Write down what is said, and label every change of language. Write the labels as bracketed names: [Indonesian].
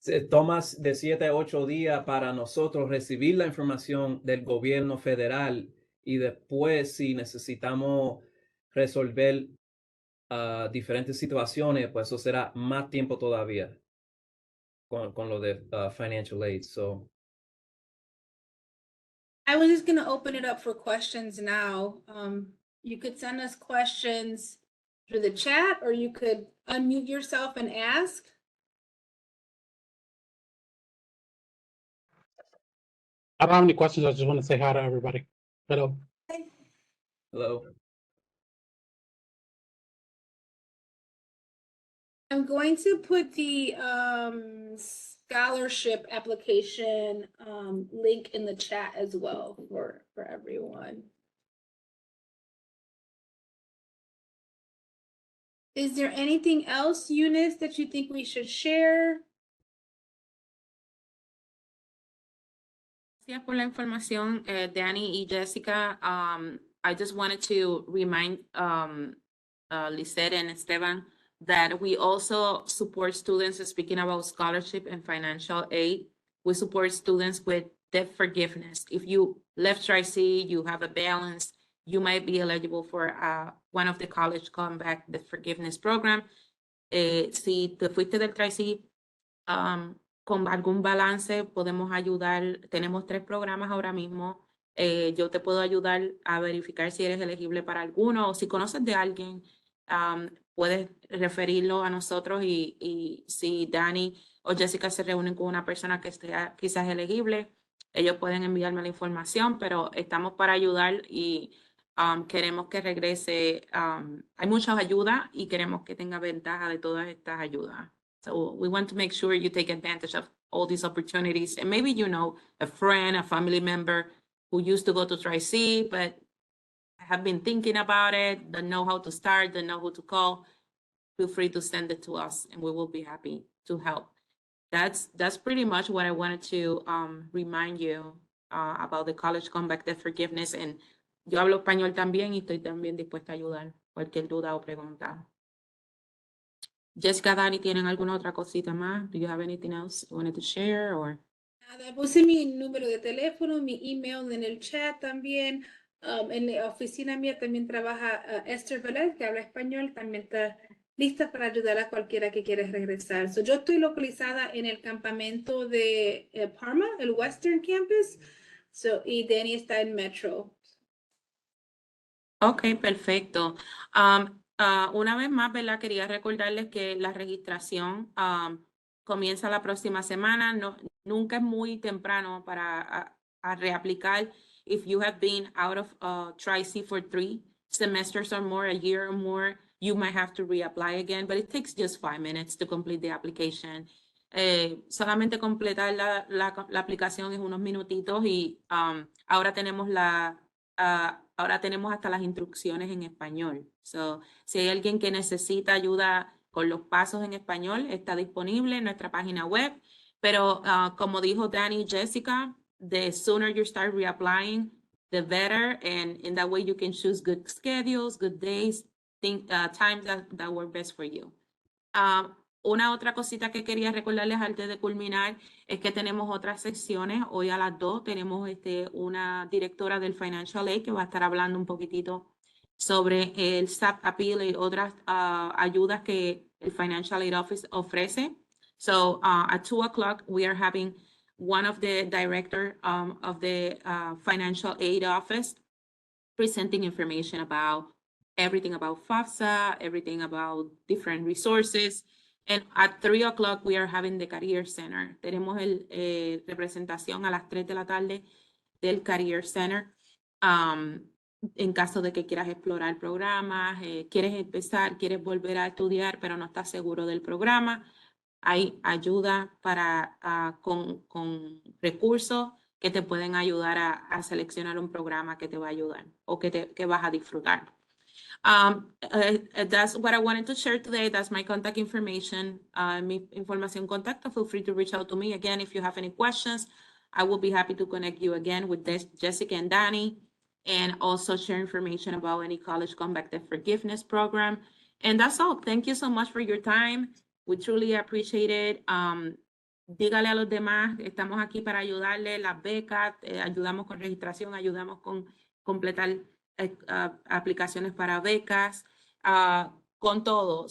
[Spanish] Toma de 7 a 8 días para nosotros recibir la información del gobierno federal y después si necesitamos resolver diferentes situaciones, pues eso será más tiempo todavía con lo de financial aid. [English] So I was just going to open it up for questions now. You could send us questions through the chat or you could unmute yourself and ask. I don't have any questions. I just want to say hi to everybody. Hello. hello. I'm going to put the scholarship application link in the chat as well for everyone. Is there anything else, Eunice, that you think we should share? [Spanish] Gracias por la información, Danny y Jessica. [English] I just wanted to remind Lisette and Esteban that we also support students, speaking about scholarship and financial aid. We support students with debt forgiveness. If you left Tri-C, you have a balance, you might be eligible for one of the college comeback debt forgiveness program. [Spanish] Si te fuiste del Tri-C, con algún balance podemos ayudar. Tenemos 3 programas ahora mismo. Yo te puedo ayudar a verificar si eres elegible para alguno o si conoces de alguien, puedes referirlo a nosotros y si Dani o Jessica se reúnen con una persona que esté quizás elegible, ellos pueden enviarme la información, pero estamos para ayudar y queremos que regrese. Hay muchas ayudas y queremos que tenga ventaja de todas estas ayudas. [English] So we want to make sure you take advantage of all these opportunities. And maybe you know a friend, a family member who used to go to Tri-C, but have been thinking about it, don't know how to start, don't know who to call. Feel free to send it to us and we will be happy to help. That's pretty much what I wanted to remind you about the college comeback debt forgiveness. [Spanish] And yo hablo español también y estoy también dispuesta a ayudar. Cualquier duda o pregunta. Jessica, Dani, ¿tienen alguna otra cosita más? [English] Do you have anything else you wanted to share or? [Spanish] Nada, puse mi número de teléfono, mi email en el chat también. En la oficina mía también trabaja Esther Velez, que habla español, también está lista para ayudar a cualquiera que quiera regresar. So, yo estoy localizada en el campamento de Parma, el Western Campus, y Danny está en Metro. Ok, perfecto. Una vez más, ¿verdad? Quería recordarles que la registración comienza la próxima semana. Nunca es muy temprano para reaplicar. [English] If you have been out of Tri-C for 3 semesters or more, a year or more, you might have to reapply again, but it takes just 5 minutes to complete the application. [Spanish] Solamente completar la aplicación en unos minutitos y ahora tenemos ahora tenemos hasta las instrucciones en español. So, si hay alguien que necesita ayuda con los pasos en español, está disponible en nuestra página web. Pero como dijo Danny y Jessica, [English] the sooner you start reapplying, the better. And in that way you can choose good schedules, good days, times that work best for you. [Spanish] Una otra cosita que quería recordarles antes de culminar es que tenemos otras secciones. Hoy a las 2 tenemos una directora del Financial Aid que va a estar hablando un poquitito sobre el SAP Appeal y otras ayudas que el Financial Aid Office ofrece. [English] So at 2 o'clock, we are having one of the director of the Financial Aid Office presenting information about everything about FAFSA, everything about different resources. And at 3 o'clock, we are having the Career Center. [Spanish] Tenemos representación a las 3 de la tarde del Career Center. En caso de que quieras explorar programas, quieres empezar, quieres volver a estudiar, pero no estás seguro del programa, hay ayuda con recursos que te pueden ayudar a seleccionar un programa que te va a ayudar o que vas a disfrutar. [English] That's what I wanted to share today. That's my contact information. [Spanish] Mi información contacto. [English] Feel free to reach out to me. Again, if you have any questions, I will be happy to connect you again with Jessica and Danny, and also share information about any college comeback debt forgiveness program. And that's all. Thank you so much for your time. We truly appreciate it. [Spanish] Dígale a los demás, estamos aquí para ayudarle, las becas, ayudamos con registración, ayudamos con completar aplicaciones para becas, con todo.